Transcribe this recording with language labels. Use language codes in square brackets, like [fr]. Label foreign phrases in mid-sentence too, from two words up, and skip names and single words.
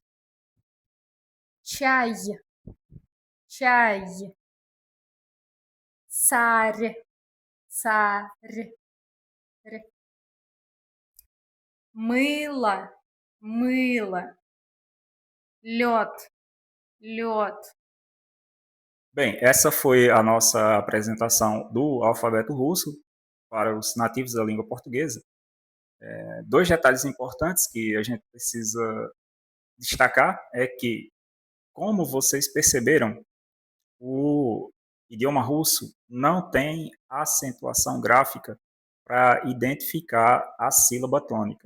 [ru] Чай, чай. Царь, царь. Мыло, мыло. Лед, лед. [pt] Bem, essa foi a nossa apresentação do alfabeto russo para os nativos da língua portuguesa. Dois detalhes importantes que a gente precisa destacar é que, como vocês perceberam, o idioma russo não tem acentuação gráfica para identificar a sílaba tônica.